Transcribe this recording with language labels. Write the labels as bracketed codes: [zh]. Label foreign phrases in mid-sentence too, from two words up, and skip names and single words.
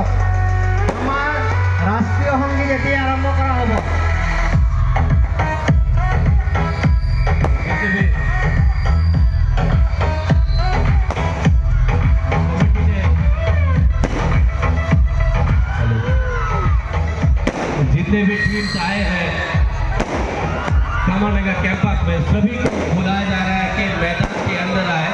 [as] আমাৰ ৰাষ্ট্ৰীয় সংগীত এতিয়া আৰম্ভ কৰা হ'ব। [hi] जितने भी टीम्स आए हैं कामानगर कैंपस में, सभी को बुलाया जा रहा है कि मैदान के अंदर आए।